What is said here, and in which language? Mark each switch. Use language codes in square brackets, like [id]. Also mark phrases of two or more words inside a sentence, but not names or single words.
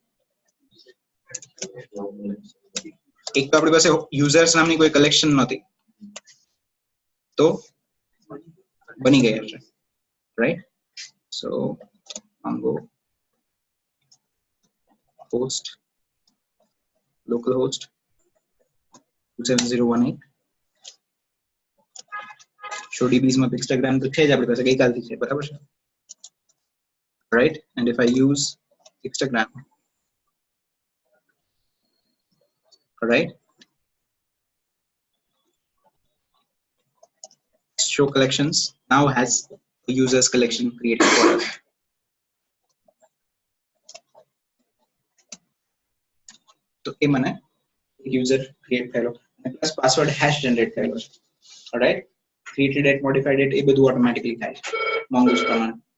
[gu] એક તો આપણી પાસે યુઝર્સ નામની કોઈ કલેક્શન નહોતી તો બની ગયા છે, રાઈટ? સો [en] mongo host localhost 27018 show dbs [gu] માં Instagram તો છે જ આપણી પાસે, ગઈકાલથી છે, બરાબર છે, [en] right? And if I use Instagram, right, show collections now has a users collection created for us. [gu] તો એ મને [en] user create [gu] થયેલો અને [en] plus password hash generate [gu] થયેલો છે, રાઈટ? [en] created it, modified it, [gu] એ બધું ઓટોમેટિકલી થાય છે મોંગોસ પ્રમાણે.